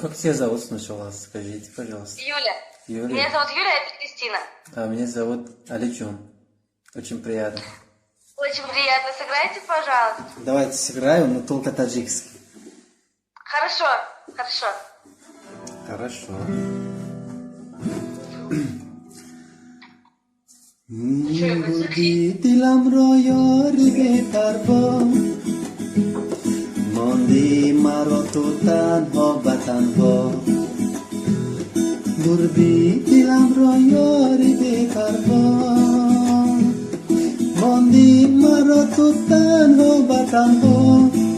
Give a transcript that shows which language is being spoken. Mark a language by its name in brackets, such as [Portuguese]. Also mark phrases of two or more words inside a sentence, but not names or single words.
[Russian] Как тебя зовут сначала? Скажите, пожалуйста. Юля. Юля. Меня зовут Юля, а это Кристина. А меня зовут Алиджон. Очень приятно. Очень приятно. Сыграйте, пожалуйста. Давайте сыграем, но только таджикский. Хорошо, хорошо. Хорошо. [Persian] دلم را یاری به پروا ماندی مرا تو تنها به تنها بردی دلم را یاری به پروا ماندی مرا تو تنها به تنها